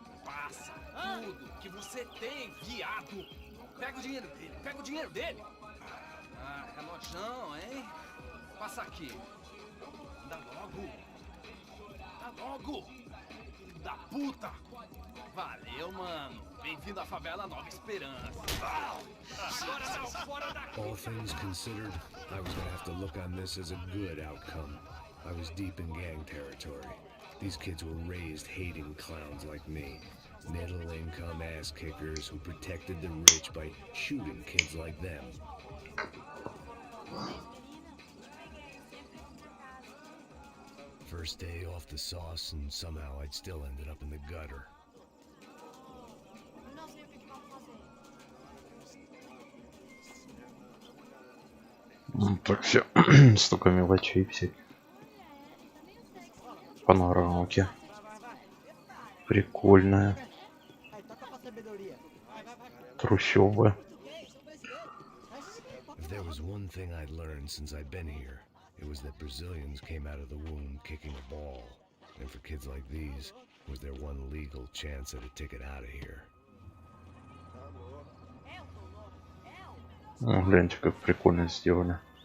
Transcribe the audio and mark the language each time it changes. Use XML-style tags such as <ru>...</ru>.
<pt>passa tudo que você tem, viado! Pega o dinheiro dele, pega o dinheiro dele! Ah, relojão, hein? Passa aqui. Dá logo. Dá logo. Da puta. Valeu, mano. Bem-vindo à favela Nova Esperança. Agora não, fora daqui.</pt> <en>All things considered, I was gonna have to look on this as a good outcome. I was deep in gang territory. These kids were raised hating clowns like me. Middle-income ass kickers who protected the rich by shooting kids like them. First day off the sauce, and somehow I'd still ended up in the gutter.</en> <ru>Так все, столько мелочей всяких. Панорамки. Прикольная. Трущобы.</ru> <en>If there was one thing I'd learned since I've been here, it was that Brazilians came out of the womb kicking a ball. And for kids like these, was their one legal chance at a ticket out of here.</en> <ru>О, гляньте, как прикольно сделали.</ru>